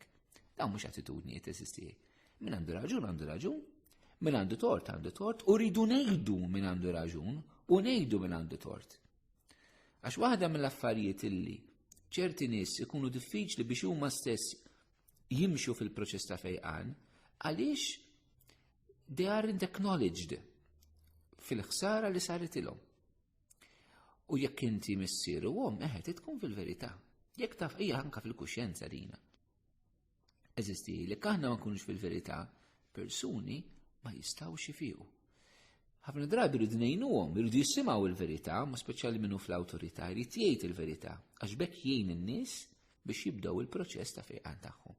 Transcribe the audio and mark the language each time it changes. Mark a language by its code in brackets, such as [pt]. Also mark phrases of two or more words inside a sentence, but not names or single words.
[mt] Dawn mhux attitudni teżisti. Min għandu raġun, min għandu tort u rridu ngħidu min għandu raġun u ngħidu min għandu tort. Għax waħda mill-affarijiet illi ċerti nies ikunu diffiċli biex huma stess jimxu fil-proċess ta' fejqan għaliex [en] they aren't acknowledged [mt] fil-ħsara li saret ilhom. U jekk inti missier u tkun fil-verità. Jekk taf hija anke fil-kuxjenza dina. Eżisti li aħna ma nkunux fil-verità, persuni ma jistgħux jifiequ. Ħafna drabi rridu ngħinuhom, irridu jisimgħu il-verità, ma speċjali minnu fl-awtorità, jrid jgħid il-verità għax bekk jgħin in-nies biex jibdew il-proċess ta' fejqan tagħhom.